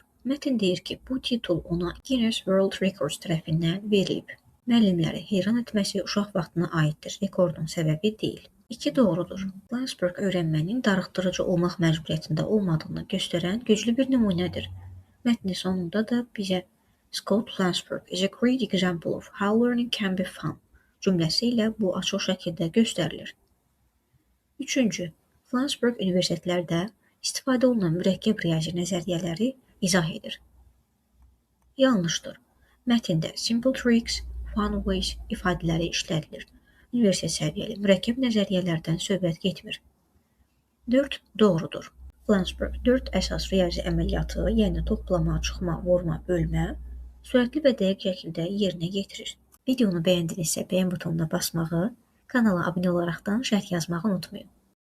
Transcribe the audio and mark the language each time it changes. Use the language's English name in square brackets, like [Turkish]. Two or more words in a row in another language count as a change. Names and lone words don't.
[Azerbaijani] Mətn deyir ki, bu titul ona Guinness World Records tərəfindən verilib. Müəllimləri heyran etməsi uşaq vaxtına aiddir, rekordun səbəbi deyil. 2 doğrudur. Flansburg öyrənmənin darıxdırıcı olmaq məcburiyyətində olmadığını göstərən güclü bir nümunədir. Mətnin sonunda da bizə [English] Scott Flansburg is a great example of how learning can be fun [Azerbaijani] cümləsi ilə bu açıq şəkildə göstərilir. 3. Flansburg universitetlərdə istifadə olunan mürəkkəb riyazi nəzəriyyələri izah edir. Yanlışdır. Mətndə [English] simple tricks, fun ways [Azerbaijani] ifadələri işlədilir. Universitet səviyyəli mürəkkəb nəzəriyyələrdən söhbət getmir. 4 doğrudur. Flansburg 4 əsas riyazi əməliyyatı, yəni toplama, çıxma, vurma, bölmə, sürətli və dəqiq şəkildə yerinə yetirir. Videonu bəyəndinizsə bəyən butonuna basmağı, kanala abunə olaraqdan şərh yazmağı unutmayın.